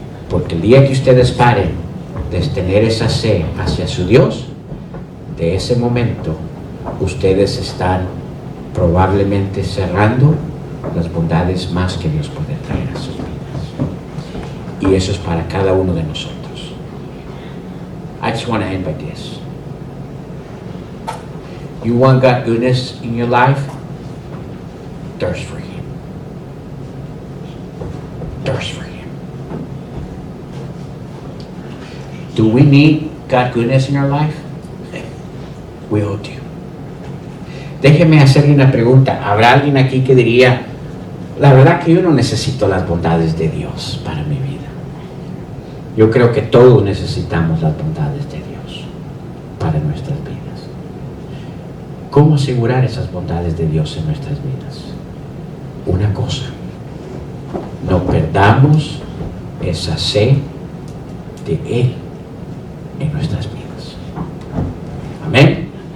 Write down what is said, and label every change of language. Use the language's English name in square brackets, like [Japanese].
[Spanish] Porque el día que ustedes paren de tener esa sed hacia su Dios, de ese momento ustedes están probablemente cerrando las bondades más que Dios puede traer a sus vidas. Y eso es para cada uno de nosotros. [English] I just want to end by this. You want God's goodness in your life? Thirst for Him. Thirst for Him. Do we need God's goodness in our life? We all do. [Spanish] Déjeme hacerle una pregunta. ¿Habrá alguien aquí que diría, la verdad que yo no necesito las bondades de Dios para mi vida? Yo creo que todos necesitamos las bondades de Dios para nuestras vidas. ¿Cómo asegurar esas bondades de Dios en nuestras vidas? Una cosa, no perdamos esa sed de Él en nuestras vidas. Amén.